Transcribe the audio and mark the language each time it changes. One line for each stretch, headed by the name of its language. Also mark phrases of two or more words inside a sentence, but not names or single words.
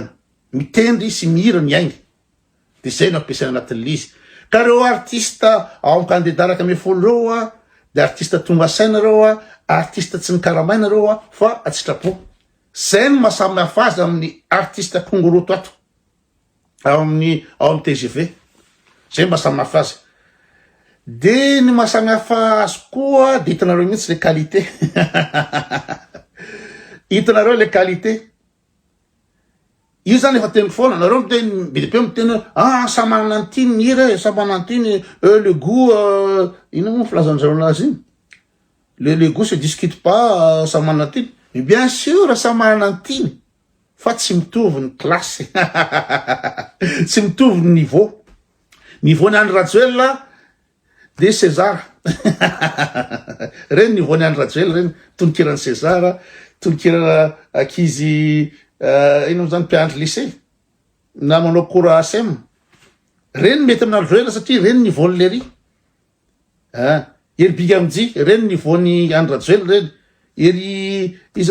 Malagasy: mitendry sy mihira ny ainy de zay no ampiasaina anatin'le izy ka reo artiste ao amin'ny candidat raka ame folo reo de artiste tonga saina reo artiste tsy ny karamaina reo fa atsitrapo zay no mahasamy hafa azy amin'ny artiste kongoroto ato ao amin'ny TGV zay mahasamy hafa azy de ny mahasamy hafa azy koa de hitanareo mihitsy le qualité hitanareo le qualité io zany efa teniko foana nareo miteny BDP miteny samy manana an'ity ny hira samy manana an'ity ny
French: le goût
Malagasy: ino moa filazanjareo anazy iny
French: le goût se discute pas
Malagasy: samy manana an'ity
French: mais bien sûr
Malagasy: samy manana an'ity fa tsy mitovy ny classe tsy mitovy ny niveau ny Andry Rajoelina de César reny niveau ny Andry Rajoelina reny tononkirany César tononkirana akizy ino zany mpiandry lycée na manao cours ASM reny mety amin'ny Andry Rajoelina satria reny niveau le ry ery Bigamji reny niveau ny Andry Rajoelina reny ery izy